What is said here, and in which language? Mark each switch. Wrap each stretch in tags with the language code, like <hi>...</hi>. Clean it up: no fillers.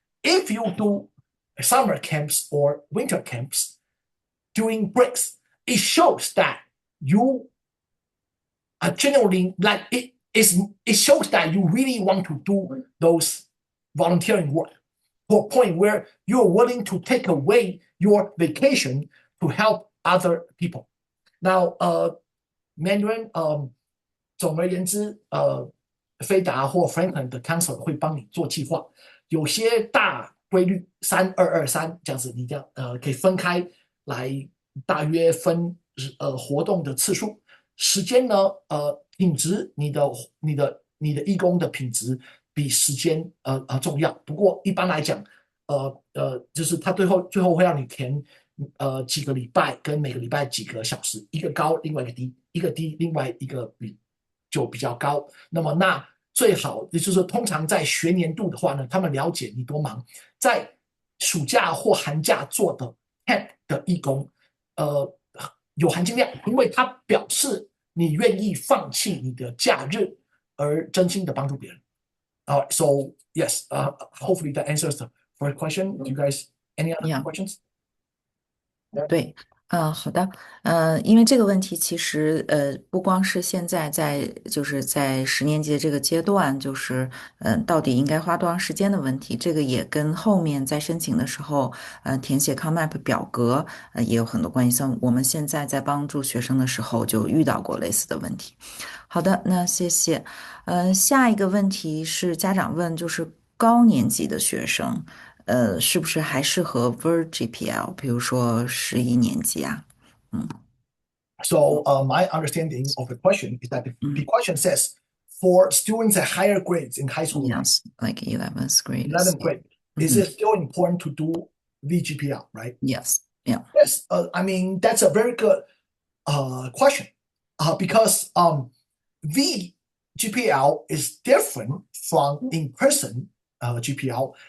<en>If you do summer camps or winter camps during breaks, it shows that you are genuinely like it. It shows that you really want to do those volunteering work to a point where you're willing to take away your vacation to help other people. Now, Mandarin,</en> <zh>总而言之，飞达或 Franklin 的 counselor 会帮你做计划，有些大规律3223这样子，你这样可以分开来，大约分活动的次数，时间呢，品质，你的义工的品质比时间重要。不过一般来讲，就是他最后会让你填几个礼拜跟每个礼拜几个小时，一个高，另外一个低，一个低，另外一个比较高。那么最好也就是说，通常在学年度的话呢，他们了解你多忙，在暑假或寒假做的 camp 的义工，有含金量，因为它表示你愿意放弃你的假日而真心的帮助别人。</zh> <en>So yes, hopefully that answers the first question. Do you guys any other questions?</en> <zh>对，好的，因为这个问题其实不光是现在就是在10年级的这个阶段，就是到底应该花多长时间的问题，这个也跟后面在申请的时候，填写 COMMAP 表格也有很多关系。像我们现在在帮助学生的时候就遇到过类似的问题。好的，那谢谢。下一个问题是家长问，就是高年级的学生。是不是还适合 VERGPL？比如说11年级啊</zh> <en>，So my understanding of the question is that the question says for students at higher grades in high school, yes, like 11th grade, 11th grade, is it still important to do VGPL, right? Yes, yeah. Yes, I mean that's a very good question because VGPL is different from in-person GPL.</en>